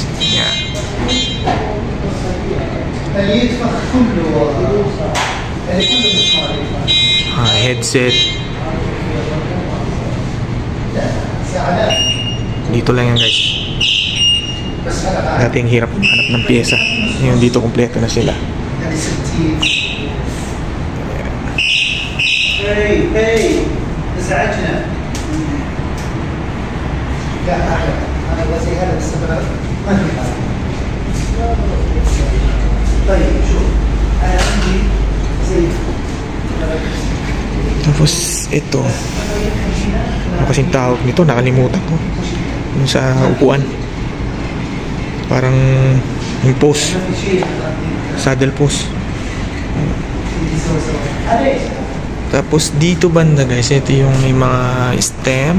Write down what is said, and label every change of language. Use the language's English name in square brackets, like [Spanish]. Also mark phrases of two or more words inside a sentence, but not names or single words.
[Filipino] Yan. Headset. Dito lang yan guys. Dati ang hirap hanap ng pyesa. Ngayon dito kompleto na sila. [Arabic] Hey, ازعجنا. أنا بس هذا السبب ما في حاجة. طيب شوف أنا عندي زي. [Filipino] Tapos ito, ano kasing tawag nito, nakalimutan ko. Yung sa upuan, parang yung post, [English] saddle post. [Filipino] Tapos dito banda guys, ito yung may mga stem.